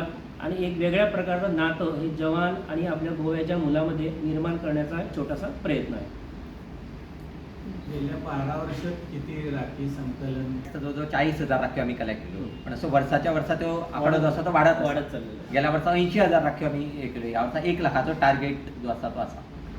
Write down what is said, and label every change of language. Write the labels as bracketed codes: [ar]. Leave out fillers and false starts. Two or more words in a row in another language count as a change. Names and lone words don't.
[mr] आणि एक वेगळ्या प्रकारचं नातं हे जवान आणि आपल्या गोव्याच्या मुलामध्ये निर्माण करण्याचा एक छोटासा प्रयत्न आहे. गेल्या 12 वर्षात किती राखी संकलन? [kok] जवळजवळ 40,000 राखीव आम्ही कलेक्ट केलो, पण असं वर्षाच्या वर्षा तो आकडो जो आसा तो वाढत [mr] चाललेलं आहे. [kok] गेल्या वर्सा 80,000 राखीव आम्ही हे केलो. ह्या वर्सा 1 लाखाचो टार्गेट जो आसा तो आसा.